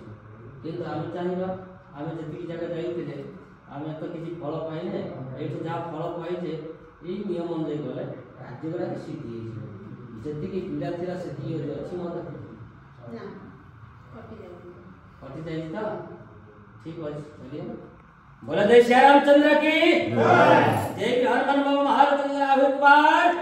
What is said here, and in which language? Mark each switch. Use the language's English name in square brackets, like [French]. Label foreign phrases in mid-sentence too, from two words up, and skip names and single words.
[Odia] କିନ୍ତୁ ଆମେ ଚାହିଁବା ଆମେ ଯେତିକି ଜାଗା ଯାଇଥିଲେ ଆମେ ତ କିଛି ଫଳ ପାଇଲେ, ଏଇଠି ଯାହା ଫଳ ପାଇଛେ ଏଇ ନିୟମ ଅନୁଯାୟୀ ଗଲେ କାର୍ଯ୍ୟଗୁଡ଼ାକ ସିଦ୍ଧି ହେଇଯିବ। ଯେତିକି ପୀଡ଼ା ଥିଲା ସେତିକି ଅଛି ମୋତେ କଟିଯାଇଛି ତ ଠିକ୍ ଅଛି। [Hindi] ଚलिए बोला जय श्री रामचंद्र की जय हनुमान बाबा महाराज आशीर्वाद।